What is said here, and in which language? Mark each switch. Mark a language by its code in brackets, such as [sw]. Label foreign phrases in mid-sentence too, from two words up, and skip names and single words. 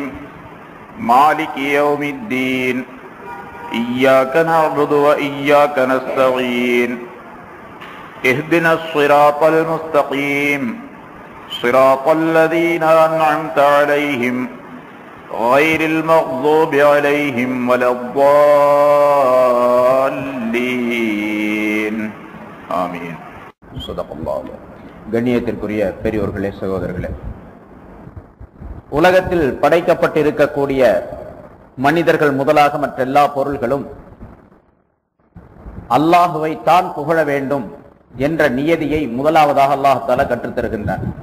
[ar] مالك يوم الدين إياك نعبد وإياك نستعين اهدنا الصراط المستقيم صراط الذين أنعمت عليهم غير المغضوب عليهم ولا الضالين آمين. صدق الله. [ta] கண்ணியத்திற்குரிய பெரியோர்களே, சகோதரர்களே, உலகத்தில் படைக்கப்பட்டிருக்கக்கூடிய மனிதர்கள் முதலாக மற்ற எல்லா பொருள்களும் அல்லாஹுவை தான் புகழ வேண்டும் என்ற நியதியை முதலாவதாக அல்லாஹ் தஆலா கற்றுத் தருகின்றார்.